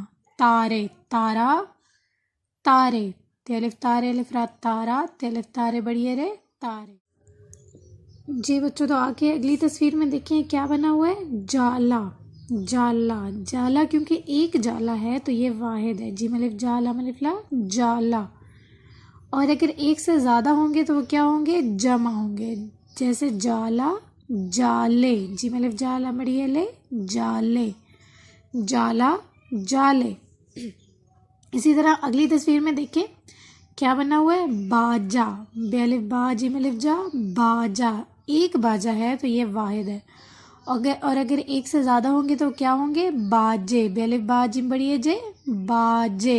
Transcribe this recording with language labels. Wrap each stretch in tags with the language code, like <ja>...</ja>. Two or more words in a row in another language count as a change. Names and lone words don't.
<hi>तारे, तारा, तारे, तेलिफ तारे अलिफ रा, तारा, तेलिफ तारे बड़िए रे, तारे। जी बच्चों, तो आगे अगली तस्वीर में देखें क्या बना हुआ है, जाला। जाला, जाला क्योंकि एक जाला है तो ये वाहिद है, जी मलिफ जाला मलिफ ला, जाला। और अगर एक से ज़्यादा होंगे तो वो क्या होंगे, जमा होंगे। जैसे जाला, जाले, जी मलिफ जाला मड़िए ले, जाले, जाला, जाले। इसी तरह अगली तस्वीर में देखें क्या बना हुआ है, बाजा, बेलिफ बा जी मलिफ जा, बाजा। एक बाजा है तो ये वाहिद है। और अगर एक से ज़्यादा होंगे तो क्या होंगे, बाजे, बेलिफ बाजी बड़िए जे, बाजे।</hi>